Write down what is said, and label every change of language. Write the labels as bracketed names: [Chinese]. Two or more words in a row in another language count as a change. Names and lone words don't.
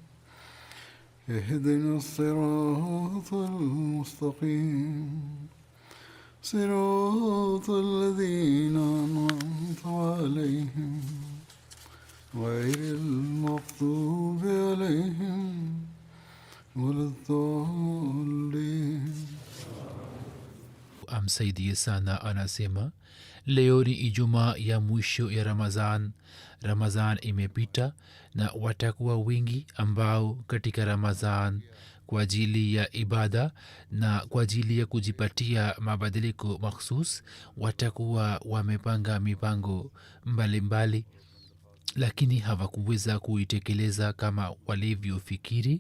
[Arabic] اهدنا الصراط المستقيم صراط الذين أنعمت عليهم غير المغضوب عليهم ولا الضالين. [Swahili] Amsaidie sana anasema leo ni Ijumaa ya mwisho ya Ramadhan imepita na watakuwa wengi ambao katika Ramadhan kwa ajili ya ibada na kwa ajili ya kujipatia mabadiliko makhsus watakuwa wamepanga mipango mbalimbali, lakini hawakuweza kuitekeleza kama walivyofikiri.